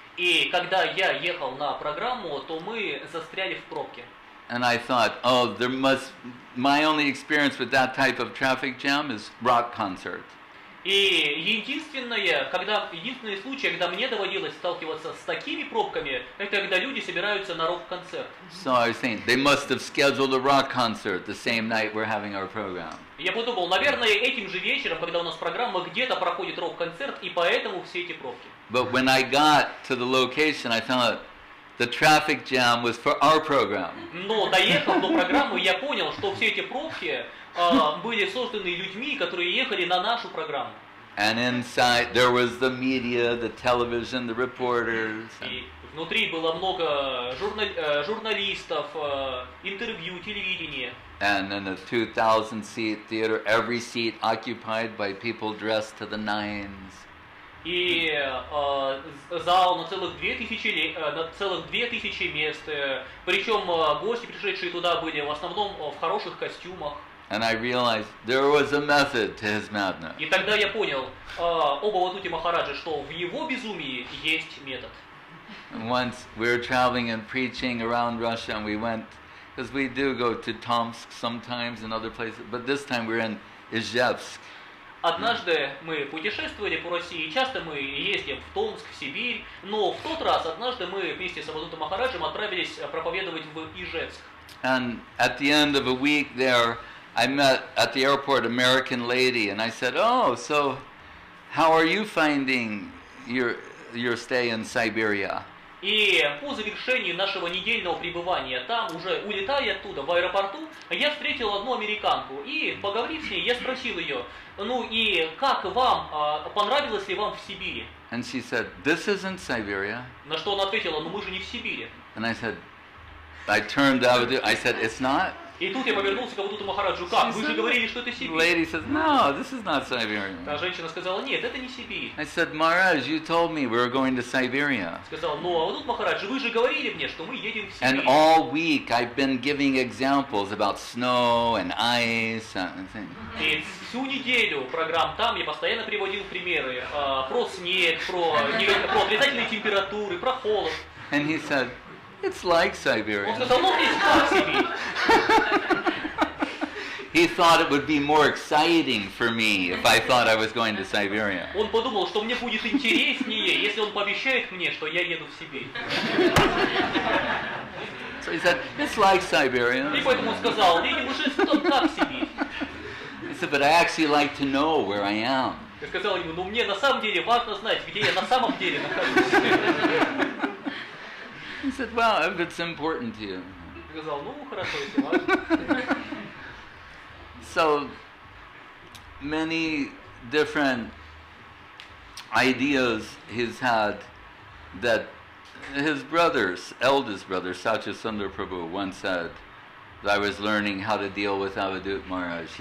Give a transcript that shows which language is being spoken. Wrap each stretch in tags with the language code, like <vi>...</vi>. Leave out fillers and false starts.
<ru>И когда я ехал на программу, то мы застряли в пробке.</ru> <en>And I thought, my only experience with that type of traffic jam is rock concert.</en> <ru>И единственный случай, когда мне доводилось сталкиваться с такими пробками, это когда люди собираются на рок-концерт.</ru> <en>So I was saying, they must have scheduled a rock concert the same night we're having our program.</en> <ru>Я подумал, наверное, этим же вечером, когда у нас программа, где-то проходит рок-концерт, и поэтому все эти пробки.</ru> <en>But when I got to the location, I found out the traffic jam was for our program.</en> <ru>Но доехав до программы, я понял, что все эти пробки были созданы людьми, которые ехали на нашу программу.</ru> <en>And inside there was the media, the television, the reporters.</en> <ru>И внутри было много журналистов, интервью, телевидения.</ru> <en>And in a 2,000-seat theater, every seat occupied by people dressed to the nines.</en> <ru>И зал на целых 2000 мест. Причем гости, пришедшие туда, были в основном в хороших костюмах.</ru> <en>And I realized there was a method to his madness.</en> <ru>И тогда я понял об Авадхуте Махараджа, что в его безумии есть метод.</ru> <en>Once we were traveling and preaching around Russia, and we went, because we do go to Tomsk sometimes and other places, but this time we were in Izhevsk.</en> <ru>Однажды мы путешествовали по России, и часто мы ездим в Томск, в Сибирь, но в тот раз однажды мы вместе с Авадхутом Махараджем отправились проповедовать в Ижевск.</ru> <en>And at the end of a week there, I met at the airport an American lady, and I said, "Oh, so how are you finding your stay in Siberia?"</en> <ru>И по завершении нашего недельного пребывания там, уже улетая оттуда в аэропорту, я встретил одну американку, и, поговорив с ней, я спросил ее, ну и как вам, понравилось ли вам в Сибири?</ru> <en>And she said, "This isn't Siberia."</en> <ru>На что она ответила, ну мы же не в Сибири.</ru> <en>And I turned to Avadhut, I said, "It's not?"</en> <ru>И тут я повернулся к Авадхуту Махараджу, как? Вы же говорили, что это</ru> <en>The</en> <ru>Сибирь.</ru> <en>lady says, "No, this is not Siberia."</en> <ru>Та женщина сказала, нет, это не Сибирь.</ru> <en>I said, "Maharaj, you told me we were going to Siberia."</en> <ru>Сказал, ну Авадхут Махарадж, вы же говорили мне, что мы едем в</ru> <en>And</en> <ru>Сибирь.</ru> <en>all week I've been giving examples about snow and ice and things.</en> <ru>И всю неделю программ там я постоянно приводил примеры про снег, про отрицательные температуры, про холод.</ru> <en>And he said, "It's like</en> <ru>Он</ru> <en>Siberia."</en> <ru>сказал, ну здесь как Сибирь.</ru> <en>He thought it would be more exciting for me if I thought I was going to Siberia.</en> <ru>Он подумал, что мне будет интереснее, если он пообещает мне, что я еду в Сибирь.</ru> <en>So he said, "It's like Siberia."</en> <ru>И поэтому он сказал, видимо, уже что как Сибирь.</ru> <en>He said, "But I actually like to know where I am."</en> <ru>Я сказал ему, ну мне на самом деле важно знать, где я на самом деле нахожусь.</ru> <en>He said, "Well, if it's important to you."</en> <ru>Я сказал, ну хорошо, если важно.</ru> <en>So many different ideas he's had that his eldest brother, Satyasundar Prabhu, once said that I was learning how to deal with Avadhut Maharaj.</en>